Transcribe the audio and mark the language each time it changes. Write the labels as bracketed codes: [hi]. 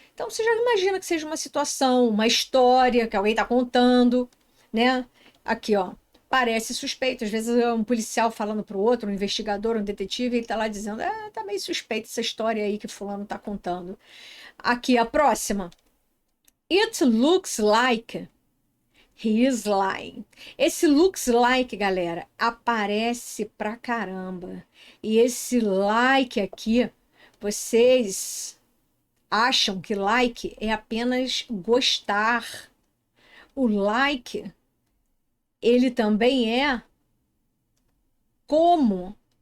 [pt] Então, você já imagina que seja uma situação, uma história que alguém está contando, né? Aqui, ó. Parece suspeito. Às vezes é um policial falando para o outro, um investigador, um detetive, ele está lá dizendo, tá meio suspeito essa história aí que fulano está contando. Aqui, a próxima. [en] It looks like he is lying. [pt] Esse looks like, galera, aparece pra caramba. E esse like aqui, vocês acham que like é apenas gostar. O like, ele também é como.